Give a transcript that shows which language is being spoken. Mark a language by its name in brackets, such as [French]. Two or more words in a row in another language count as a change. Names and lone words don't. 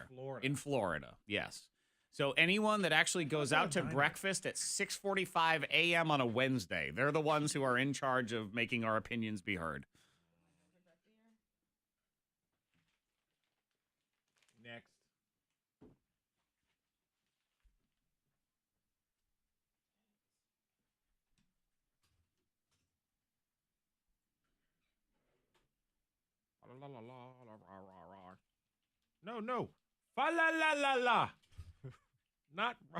[English] In Florida, yes. So anyone that actually goes out to breakfast at 6:45 a.m. on a Wednesday, they're the ones who are in charge of making our opinions be heard. Next. No. Fa la la la la. Not.